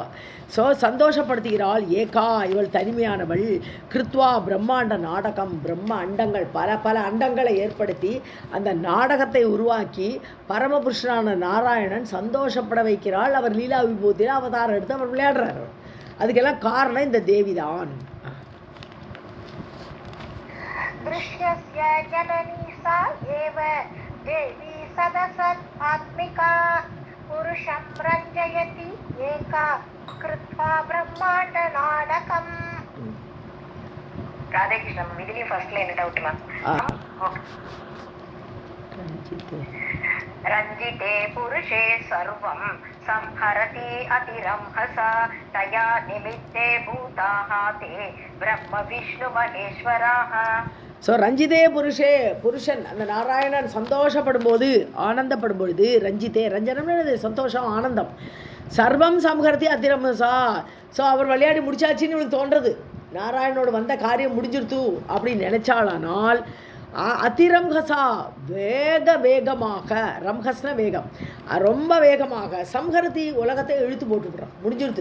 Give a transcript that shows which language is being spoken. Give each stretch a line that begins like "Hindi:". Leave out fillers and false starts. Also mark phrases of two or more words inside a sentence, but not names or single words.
Tamil: ஸோ சந்தோஷப்படுத்துகிறாள். ஏகா, இவள் தனிமையானவள். கிருத்வா பிரம்மாண்ட நாடகம், பிரம்ம அண்டங்கள், பல பல அண்டங்களை ஏற்படுத்தி அந்த நாடகத்தை உருவாக்கி பரமபுருஷனான நாராயணன் சந்தோஷப்பட வைக்கிறாள். அவர் லீலா விபூதியில் அவதாரம் எடுத்து அவர் விளையாடுறார். அதுக்கெல்லாம் காரணம் இந்த தேவிதான்.
Sanskrit: देवी सदसत् आत्मिका पुरुषं रञ्जयति एका कृत्वा ब्रह्माण्ड नाटकम्. राधे कृष्ण.
English: इदिली first line doubt ma'am.
Sanskrit: रञ्जिते पुरुषे सर्वं संहरति अतिरंहसा तया निमित्ते भूताः ते ब्रह्म विष्णु महेश्वराः.
Tamil: ஸோ
Sanskrit: रञ्जिते पुरुषे,
Tamil: புருஷன் அந்த நாராயணன் சந்தோஷப்படும் போது, ஆனந்தப்படும் பொழுது, ரஞ்சிதே, ரஞ்சனம்னு சந்தோஷம் ஆனந்தம்.
Sanskrit: सर्वं संहरति अतिरंहसा.
Tamil: ஸோ அவர் விளையாடி முடிச்சாச்சின்னு இவளுக்கு தோன்றது. நாராயணனோட வந்த காரியம் முடிஞ்சிருத்து அப்படின்னு நினைச்சாளானால் அதிரம்ஹசா, வேகமாக, ரம்ஹஸ்ன வேகம், ரொம்ப வேகமாக, சம்ஹரதி உலகத்தை இழுத்து போட்டுவிடுறான், முடிஞ்சிருத்து.